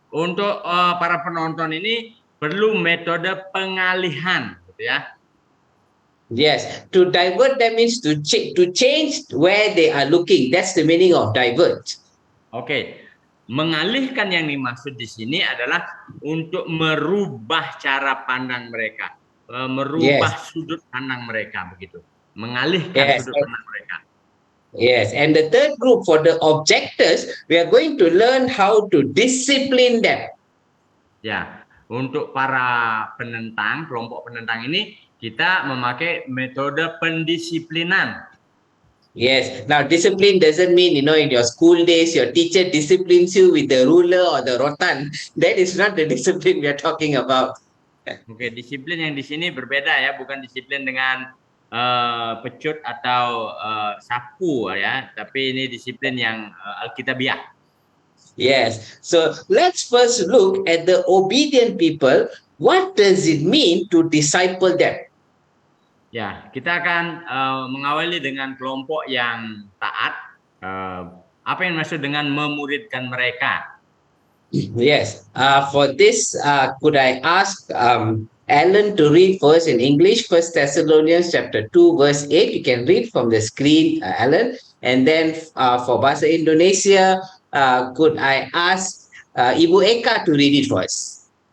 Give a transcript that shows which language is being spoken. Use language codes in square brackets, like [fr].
[id] Untuk para penonton ini perlu metode pengalihan, gitu ya. [en] Yes, to divert them means to change where they are looking. That's the meaning of divert. [id] Oke. Mengalihkan yang dimaksud di sini adalah untuk merubah cara pandang mereka, merubah sudut pandang mereka begitu. Mengalihkan sudut pandang mereka. [en] Yes, and the third group for the objectors, we are going to learn how to discipline them. [id] Ya, untuk para penentang, kelompok penentang ini kita memakai metode pendisiplinan. [en] Yes, now discipline doesn't mean, in your school days, your teacher disciplines you with the ruler or the rotan. That is not the discipline we are talking about. [id] Oke, disiplin yang di sini berbeda ya, bukan disiplin dengan pecut atau sapu ya, tapi ini disiplin yang alkitabiah. [en] Yes, so let's first look at the obedient people. What does it mean to disciple them? [id] Ya, kita akan mengawali dengan kelompok yang taat. Apa yang maksud dengan memuridkan mereka? [en] Yes, for this, could I ask Alan to read first in English, 1 Thessalonians chapter 2, verse 8. You can read from the screen, Alan. And then for Bahasa Indonesia, could I ask Ibu Eka to read it first?